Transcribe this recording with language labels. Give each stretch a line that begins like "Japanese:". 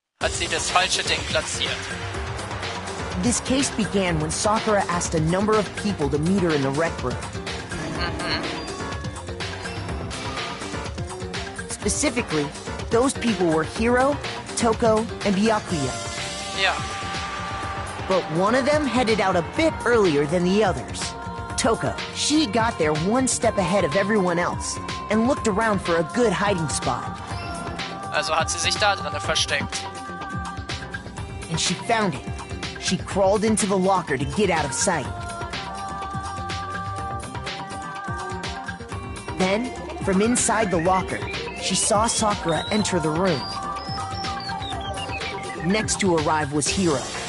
German: Hat sie das falsche Ding platziert.
English: This case began when Sakura asked a number of people to meet her in the rec room. Specifically, those people were Hiro, Toko, and Byakuya.
German: Ja.
English: But one of them headed out a bit earlier than the others. Toko. She got there one step ahead of everyone else and looked around for a good hiding spot.
German: Also hat sie sich da drin versteckt.
English: And she found it. She crawled into the locker to get out of sight. Then, from inside the locker, she saw Sakura enter the room. Next to arrive was Hiro.